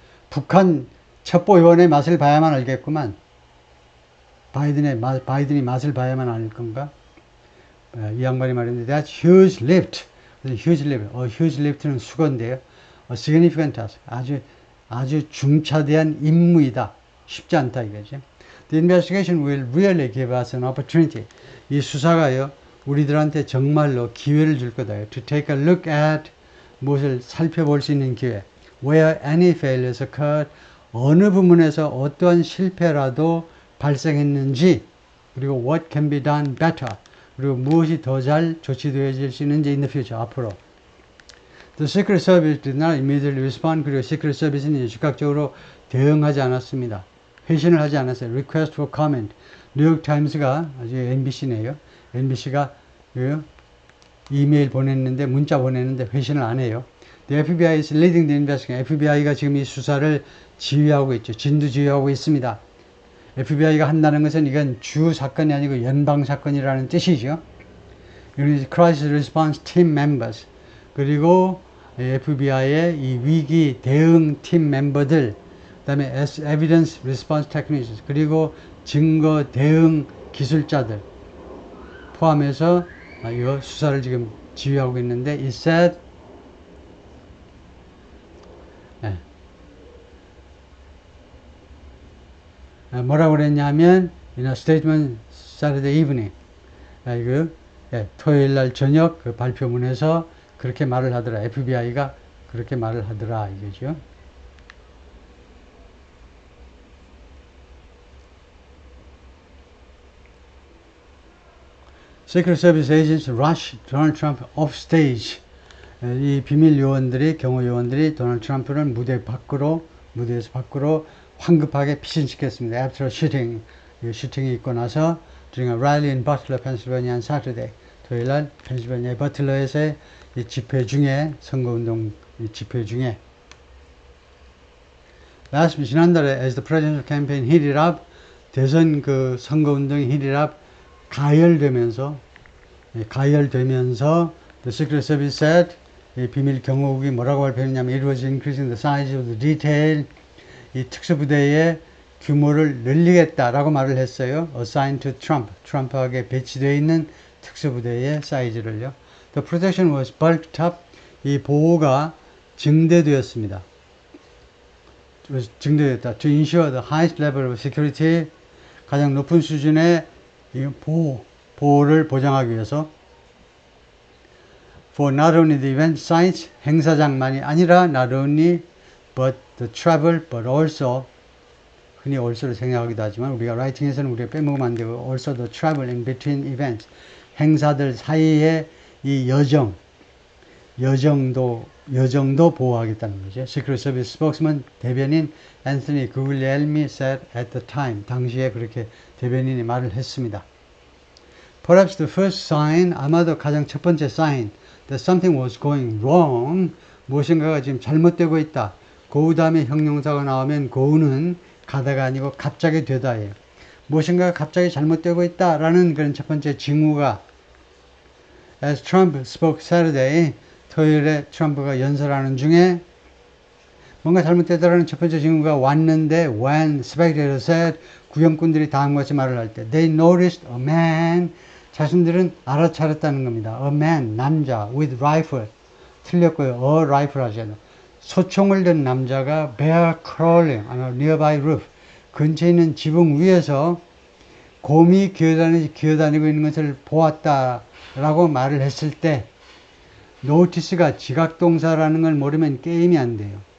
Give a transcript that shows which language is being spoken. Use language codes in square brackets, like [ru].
[ko] 북한 첩보위원의 맛을 봐야만 알겠구만. 바이든이 맛을 봐야만 알 건가? 이 양반이 말했는데 [en] that's huge lift. huge lift. huge lift [ko] 는 수건데요. [en] significant task. [ko] 아주 중차대한 임무이다. 쉽지 않다 이거죠. [en] The investigation will really give us an opportunity. [ko] 이 수사가요. 우리들한테 정말로 기회를 줄 거다. [en] To take a look at [ko] 무엇을 살펴볼 수 있는 기회. [en] Where any failures occurred. [ko] 어느 부분에서 어떠한 실패라도 발생했는지 그리고 [en] what can be done better. [ko] 그리고 무엇이 더 잘 조치되어질 수 있는지 [en] in the future, [ko] 앞으로. [en] The Secret Service did not immediately respond. [ko] 그리고 Secret Service는 즉각적으로 대응하지 않았습니다. 회신을 하지 않았어요. [en] Request for comment. [ko] 뉴욕 타임스가 아주 NBC네요. NBC가 이메일 보냈는데 문자 보냈는데 회신을 안 해요. [en] The FBI is leading the investigation. [ko] FBI가 지금 이 수사를 지휘하고 있죠. 진두지휘하고 있습니다. FBI가 한다는 것은 이건 주 사건이 아니고 연방 사건이라는 뜻이죠. [en] Crisis Response Team Members. [ko] 그리고 FBI의 이 위기 대응 팀 멤버들, 그 다음에 Evidence Response Technicians, 그리고 증거 대응 기술자들 포함해서 이 수사를 지금 지휘하고 있는데, [en] it said, [ko] 뭐라고 그랬냐면, [en] in a statement Saturday evening, [ko] 토요일 날 저녁 그 발표문에서 그렇게 말을 하더라. FBI가 그렇게 말을 하더라. 이거죠. [en] Secret Service agents rush Donald Trump off stage. [ko] 이 비밀 요원들이, 경호 요원들이 도널드 트럼프를 무대에서 밖으로 황급하게 피신시켰습니다. [en] After shooting, [ko] 슈팅이 있고 나서 [en] during a rally in Butler, Pennsylvania on Saturday, [ko] 토요일날 펜실베니아 버틀러에서의 이 집회 중에, 선거운동 집회 중에 지난달에 [en] as the presidential campaign heated up, [ko] 대선 그 선거운동이 [en] heated up, [ko] 가열되면서 [en] the Secret Service said, [ko] 이 비밀 경호국이 뭐라고 발표했냐면 [en] it was increasing the size of the detail, [ko] 이 특수부대의 규모를 늘리겠다라고 말을 했어요. [en] assigned to Trump, [ko] 트럼프에게 배치되어 있는 특수부대의 사이즈를요. [en] The protection was bulked up, [ko] 이 보호가 증대되었습니다. 증대됐다. [en] To ensure the highest level of security, [ko] 가장 높은 수준의 보호를 보장하기 위해서 [en] for not only the event sites, [ko] 행사장만이 아니라 [en] not only but the travel, but also, [ko] 흔히 also를 생략하기도 하지만 우리가 라이팅에서는 우리가 빼먹으면 안 되고 [en] also the travel in between events, [ko] 행사들 사이에 이 여정도 보호하겠다는 거죠. Secret Service spokesman, 대변인 앤서니 구글리엘미 [en] said at the time, [ko] 당시에 그렇게 대변인이 말을 했습니다. [en] Perhaps the first sign, [ko] 아마도 가장 첫 번째 [en] sign that something was going wrong, [ko] 무엇인가가 지금 잘못되고 있다. 고우 다음에 형용사가 나오면 고우는 가다가 아니고 갑자기 되다예요. 무엇인가가 갑자기 잘못되고 있다라는 그런 첫 번째 징후가 [en] As Trump spoke Saturday, [ko] 토요일에 트럼프가 연설하는 중에 뭔가 잘못되다라는 첫 번째 징후가 왔는데 [en] when spectators said, [ko] 구경꾼들이 다음과 같이 말을 할 때 [en] they noticed a man, [ko] 자신들은 알아차렸다는 겁니다. [en] A man, 남자 with rifle, [ko] 틀렸고요. A rifle 하셔야 소총을 든 남자가 [en] bear crawling on a nearby roof, [ko] 근처에 있는 지붕 위에서 곰이 기어다니고 있는 것을 보았다라고 말을 했을 때 notice가 지각동사라는 걸 모르면 게임이 안 돼요.